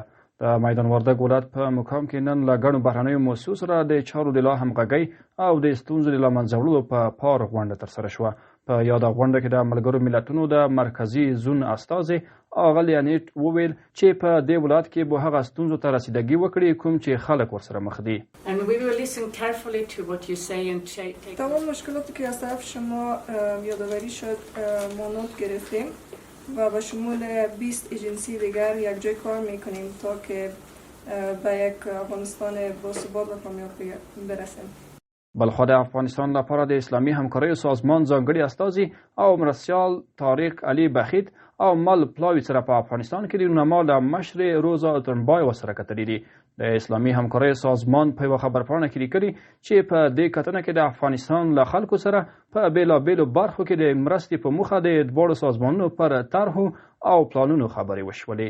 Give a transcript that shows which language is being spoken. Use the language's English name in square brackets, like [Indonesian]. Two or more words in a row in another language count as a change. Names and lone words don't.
[Pashto] د میدان وردګ ولایت په مقام کې نن له ګڼو بهرنیو مؤسسو سره د چارو د لا همغږۍ او د ستونزو د له منځه وړلو په پار غونډه ترسره شوه. په یاده غونډه کې د ملګرو ملتونو د مرکزي زون استازي اغلې انیټ وویل چې په دې ولایت کې به هغه ستونزو ته رسیدګي وکړي کوم چې خلک ورسره مخ دي. [Persian] تمام مشکلاتی که از طرف شما یادآوری شد ما نوت گرفتیم و به شمول 20 ایجنسی دیگر یک جای کار میکنیم تا که به یک افغانستان باثبات و کامیاب برسیم. [Pashto] بلخوا د افغانستان لپاره د اسلامي همکاریو سازمان ځانګړي استازي او مرستیال طارق علي بخیت او مل پلاوي سره په افغانستان کې د رونما له مشر روزا اتنبای سره کتلي دي. د اسلامي همکاریو سازمان په یوه خبرپاڼه کې لیکلي چې په دې کتنه کې د افغانستان له خلکو سره په بېلابېلو برخو کې د مرستې په موخه د دواړو سازمانونو پر طرحو او پلانونو خبرې وشولې.